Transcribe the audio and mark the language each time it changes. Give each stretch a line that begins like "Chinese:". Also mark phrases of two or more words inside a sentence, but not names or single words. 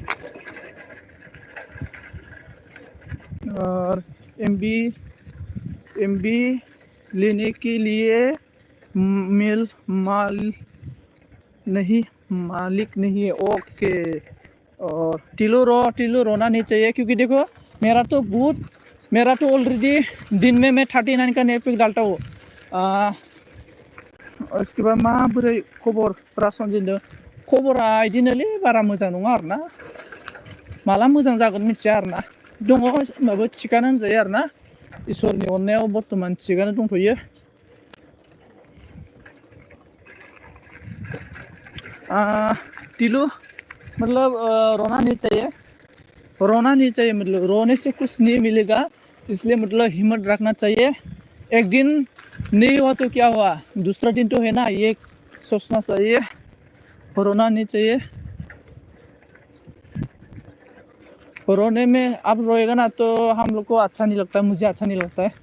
Hindi: और एमबी MB लेने के लिए मेल मालिक नहीं है। ओके। और टिलो रोना नहीं चाहिए क्योंकि देखो मेरा तो ऑलरेडी दिन में मैं 39 का नेट पैक डालता हूँ।
Bodo: उसके बाद माबोरै खबरफ्रा सनजित खबरा इदिनोलै बारा मोजां नङा आरोना माला मोजां जागोन मिथिया आरोना दङ होमबाबो थिगानो होनजायो आरोना इसोरनि अननायाव बर्थमान थिगानो दंथ'यो।
Hindi: टिलू मतलब रोना नहीं चाहिए मतलब रोने से कुछ नहीं मिलेगा इसलिए मतलब हिम्मत रखना चाहिए। एक दिन नहीं हुआ तो क्या हुआ दूसरा दिन तो है ना ये सोचना चाहिए। रोना नहीं चाहिए। रोने में अब रोएगा ना तो हम लोग को अच्छा नहीं लगता है मुझे अच्छा नहीं लगता है।